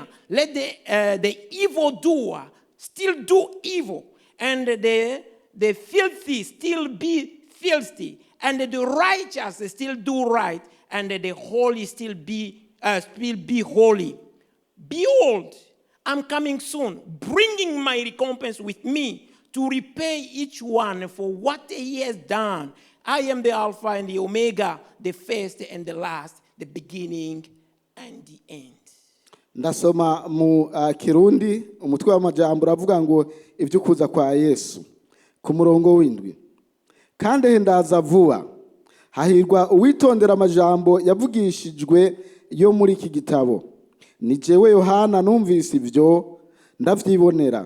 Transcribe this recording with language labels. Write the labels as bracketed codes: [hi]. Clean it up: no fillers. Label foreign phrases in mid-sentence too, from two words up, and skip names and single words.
[en] Let the evildoer still do evil, and the filthy still be filthy, and the righteous still do right, and the holy still be holy. Behold, I'm coming soon, bringing my recompense with me, to repay each one for what he has done. I am the Alpha and the Omega, the first and the last, the beginning and the end." [rn] Ndasoma mu Kirundi umutwe w'amajambo uravuga ngo ivy'ukuza kwa Yesu ku murongo w'indwi. Kandi hendaza vuba, hahirwa uwitondera amajambo yavugishijwe yo muri iki gitabo. Ni jewe Yohana numvise ivyo ndavyibonera.